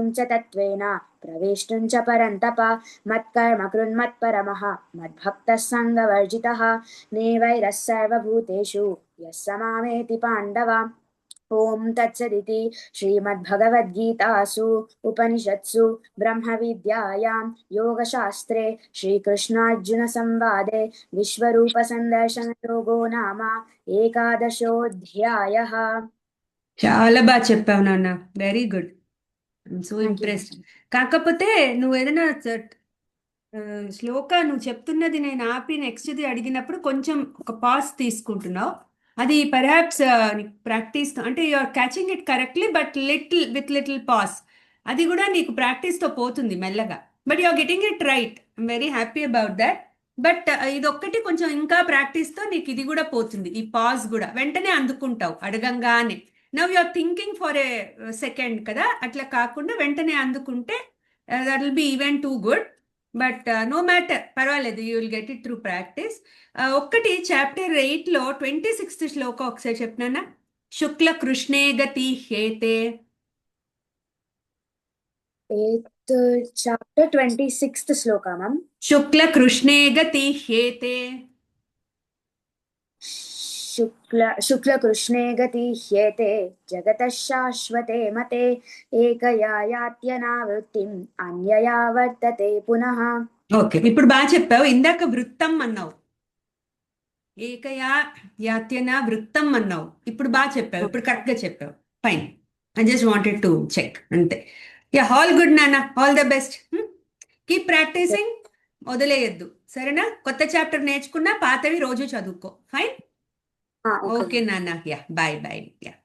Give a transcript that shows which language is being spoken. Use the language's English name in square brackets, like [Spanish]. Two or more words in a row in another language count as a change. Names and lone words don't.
[Sanskrit] च तत्त्वेन प्रवेष्टुं च परन्तप मत्कर्म कृन्मत्परमः मद्भक्तः सङ्गवर्जितः नेवैरः सर्वभूतेषु यः स मामेति पाण्डव ॐ तत्सदिति श्रीमद्भगवद्गीतासु उपनिषत्सु ब्रह्मविद्यायां योगशास्त्रे श्रीकृष्णार्जुनसंवादे विश्वरूपसन्दर्शनयोगो नाम एकादशोऽध्यायः। [Telugu] చాలా బాగా చెప్పావు నాన్న [English] very good I'm so thank you [Telugu] ఇంప్రెస్డ్ కాకపోతే నువ్వు ఏదైనా శ్లోక నువ్వు చెప్తున్నది నేను ఆపి నెక్స్ట్ది అడిగినప్పుడు కొంచెం ఒక పాస్ తీసుకుంటున్నావు అది [English] perhaps practice [Telugu] అంటే [English] you are catching it correctly but little pause [Telugu] అది కూడా నీకు ప్రాక్టీస్తో పోతుంది మెల్లగా [English] but you are getting it right I'm very happy about that but [Telugu] ఇదొక్కటి కొంచెం ఇంకా ప్రాక్టీస్తో నీకు ఇది కూడా పోతుంది ఈ పాజ్ కూడా వెంటనే అందుకుంటావు అడగంగానే [English] now you are thinking for a second [Telugu] కదా అట్లా కాకుండా వెంటనే అందుకుంటే [English] that will be even too good but no matter [Telugu] పర్వాలేదు [English] you will get it through practice [Telugu] ఒక్కటి చాప్టర్ 8లో 26th శ్లోకం ఒకసారి చెప్పినానా [Sanskrit] శుక్ల కృష్ణే గతి హేతే [Telugu] చాప్టర్ 26th శ్లోక మ్యామ్ [Sanskrit] శుక్ల కృష్ణే గతి హేతే शुक्लकृष्णे गति ह्येते जगतः शाश्वते मते एकया यात्यनावृत्तिम् अन्यया वर्तते पुनः [Telugu] ఓకే ఇప్పుడు బాగా చెప్పావు ఇందాక వృత్తం అన్నావు [Sanskrit] ఏకయా యాత్యన వృత్తం [Telugu] అన్నావు ఇప్పుడు బాగా చెప్పావు ఇప్పుడు కరెక్ట్గా చెప్పావు [English] fine I just wanted to check [Telugu] అంతే [English] ya all good [Telugu] నాన్న [English] all the best keep practicing [Telugu] వదిలేయద్దు సరేనా కొత్త చాప్టర్ నేర్చుకున్నా పాతవి రోజు చదువుకో [English] fine okay [Telugu] నాన్న [English] ya bye bye ya